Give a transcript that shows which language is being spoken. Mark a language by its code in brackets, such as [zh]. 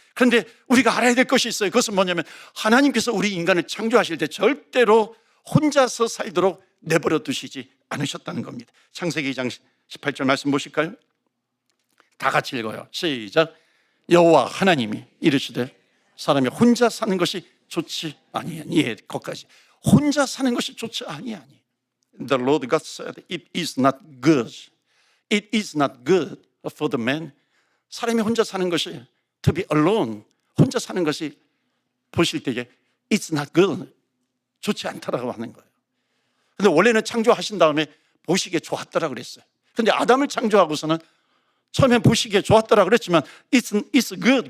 [ko] 그런데 우리가 알아야 될 것이 있어요. 그것은 뭐냐면 하나님께서 우리 인간을 창조하실 때 절대로 혼자서 살도록 내버려 두시지 않으셨다는 겁니다. 창세기 2장 18절 말씀 보실까요? 다 같이 읽어요. 시작. 여호와 하나님이 이르시되 사람이 혼자 사는 것이 좋지 아니하니. 예, 거기까지. 혼자 사는 것이 좋지 아니하니. [en] The Lord God said, it is not good. It is not good for the man. [ko] 사람이 혼자 사는 것이, [en] to be alone, [ko] 혼자 사는 것이 보실 때에 [en] it's not good, [ko] 좋지 않다라고 하는 거예요. 근데 원래는 창조하신 다음에 보시기에 좋았더라 그랬어요. 근데 아담을 창조하고서는 처음엔 보시기에 좋았더라 그랬지만 [en] it's good.